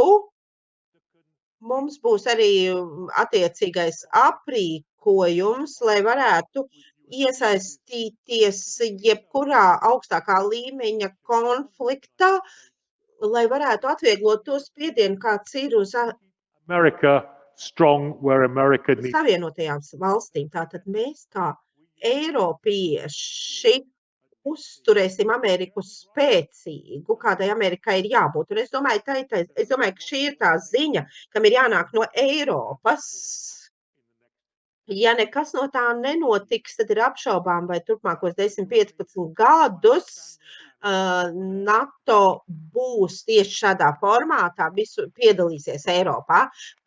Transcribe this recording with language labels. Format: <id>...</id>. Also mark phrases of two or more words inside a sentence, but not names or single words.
<lv>Mums būs arī attiecīgais aprīkojums, lai varētu iesaistīties jebkurā augstākā līmeņa konfliktā, lai varētu atvieglot to spiedienu, kāds ir uz</lv> <en>America strong where America needs.</en> <lv>Savienotajām valstīm. Tātad mēs kā eiropieši uzturēsim Ameriku spēcīgu, kādai Amerikai ir jābūt. Un es domāju, ka šī ir tā ziņa, kam ir jānāk no Eiropas. Ja nekas no tā nenotiks, tad ir apšaubām, vai turpmākos 10-15 gadus NATO būs tieši šādā formātā, visu piedalīsies Eiropā.</lv>